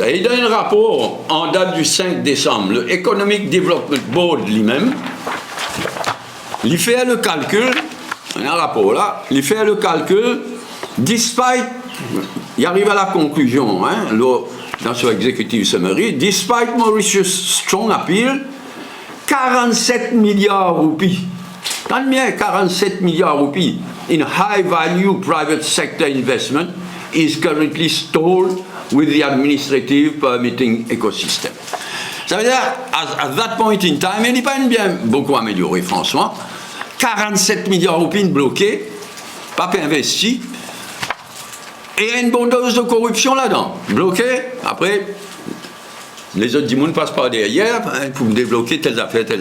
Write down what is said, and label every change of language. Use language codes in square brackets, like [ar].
[fr] Et dans un rapport en date du 5 décembre, le Economic Development Board lui-même, il fait le calcul, un rapport là, il fait le calcul, despite, il arrive à la conclusion, hein, dans son executive summary, [en] despite Mauritius' strong appeal, [fr] 47 milliards roupies Quand bien 47 milliards de roupies [en] in high-value private sector investment is currently stalled with the administrative permitting ecosystem. [fr] Ça veut dire, [en] at that point in time, [fr] il n'est pas bien beaucoup amélioré, franchement. 47 milliards de roupies bloqués, pas investis, et une bonne dose de corruption là-dedans. Bloqué, après, les autres du monde passent par derrière pour débloquer telles affaires.